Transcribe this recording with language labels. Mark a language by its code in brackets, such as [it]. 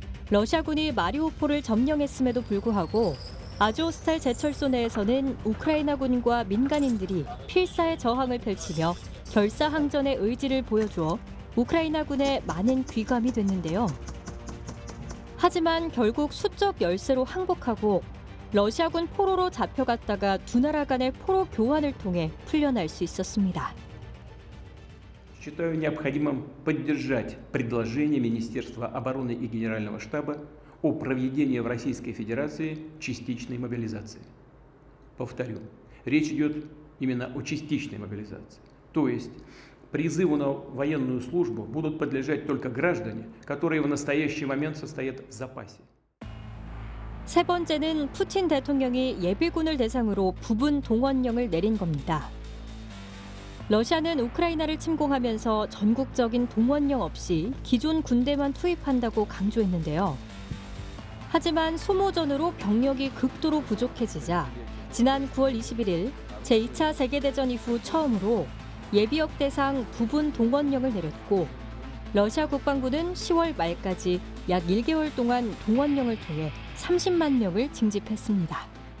[ko] 러시아군이 마리우폴을 점령했음에도 불구하고 아조우스탈 제철소 내에서는 우크라이나군과 민간인들이 필사의 저항을 펼치며 결사항전의 의지를 보여주어 우크라이나군에 많은 귀감이 됐는데요. 하지만 결국 수적 열세로 항복하고 러시아군 포로로 잡혀갔다가 두 나라 간의 포로 교환을 통해 풀려날 수 있었습니다. [ru] Считаю необходимым поддержать предложение Министерства обороны и Генерального штаба о проведении в Российской Федерации частичной мобилизации. Повторю, речь идет именно о частичной мобилизации. То есть призыву на военную службу будут подлежать только граждане, которые в настоящий момент состоят в запасе. [ko] 세 번째는 푸틴 대통령이 예비군을 대상으로 부분 동원령을 내린 겁니다. 러시아는 우크라이나를 침공하면서 전국적인 동원령 없이 기존 군대만 투입한다고 강조했는데요. 하지만 소모전으로 병력이 극도로 부족해지자 지난 9월 21일 제2차 세계대전 이후 처음으로 예비역 대상 부분 동원령을 내렸고 러시아 국방부는 10월 말까지 약 1개월 동안 동원령을 통해 30만 명을 징집했습니다.